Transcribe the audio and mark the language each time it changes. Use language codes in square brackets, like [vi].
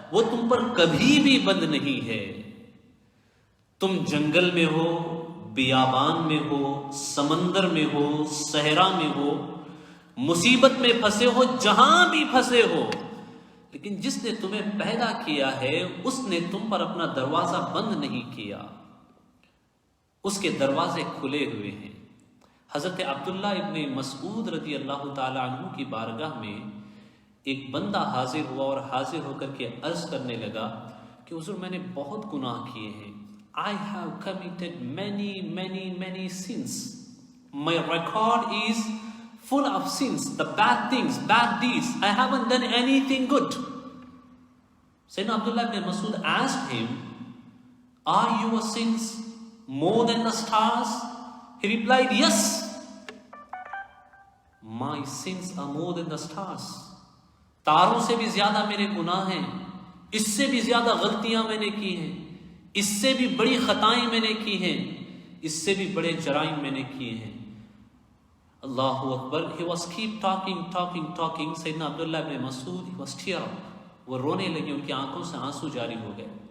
[ur] وہ تم پر کبھی بھی بند نہیں ہے. تم جنگل میں ہو، بیابان میں ہو، سمندر میں ہو، صحرا میں ہو، مصیبت میں پھنسے ہو، جہاں بھی پھنسے ہو، لیکن جس نے تمہیں پیدا کیا ہے اس نے تم پر اپنا دروازہ بند نہیں کیا، اس کے دروازے کھلے ہوئے ہیں. حضرت عبداللہ ابن مسعود رضی اللہ تعالی عنہ کی بارگاہ میں ایک بندہ حاضر ہوا اور حاضر ہو کر کے عرض کرنے لگا کہ حضور میں نے بہت گناہ کیے ہیں. [en] I have committed many sins. My record is full of sins, the bad things, bad deeds. I haven't done anything good. Sayyidina Abdullah ibn Mas'ud asked him, are your sins more than the stars? He replied, yes. My sins are more than the stars. [ur] تاروں سے بھی زیادہ میرے گناہ ہیں، اس سے بھی زیادہ غلطیاں میں نے کی ہیں، اس سے بھی بڑی خطائیں میں نے کی ہیں، اس سے بھی بڑے جرائم میں نے کیے ہیں. اللہ اکبر. [en] He was keep talking. [ur] سیدنا عبداللہ ابن مسعود [en] he was tear up. [ur] وہ رونے لگے, ان کی آنکھوں سے آنسو جاری ہو گئے.